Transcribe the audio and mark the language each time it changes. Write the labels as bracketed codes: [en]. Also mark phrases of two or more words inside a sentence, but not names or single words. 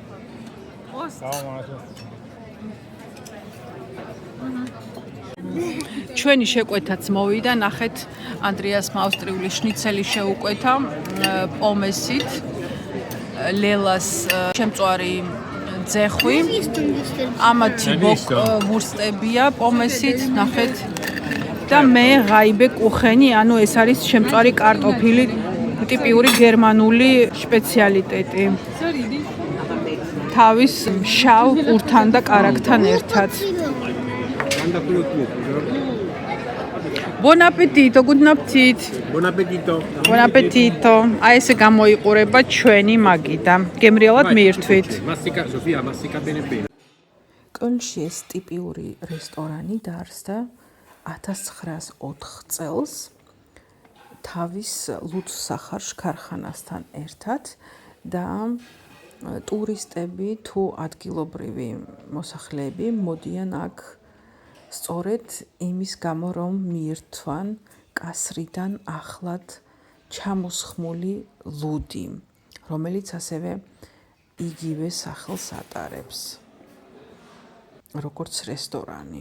[ka] ჩვენი შეკვეთაც მოვიდა, ნახეთ, ანდრეასმა ავსტრიული შნიცელი შეუკვეთა პომესით, ლელას შემწვარი ძეხვი, ამათი ვურსტებია პომესით, ნახეთ და მე ღაიბე კუხენი, ანუ ეს არის შემწვარი კარტოფილი, ტიპიური გერმანული სპეციალიტეტი. თავის შავ ყურთან და კარაქთან ერთად. [it] Buon appetito, [de] guten Appetit. [it] Buon appetito. Buon appetito. [ka] აი ესე გამოიყურება ჩვენი მაგიდა. გემრიელად მიირთვით. [it] Mastica, Sofia, mastica bene bene. [ka] კოლნში ეს ტიპიური რესტორანი დაარსდა 1904 წელს თავის ლუცსახარშ ქარხანასთან ერთად და ტურისტები თუ ადგილობრივი მოსახლეები მოდიან აქ სწორედ იმის გამო რომ მიირთვან კასრიდან ახლად ჩამოსხმული ლუდი, რომელიც ასევე იგივე სახელს ატარებს, როგორც რესტორანი.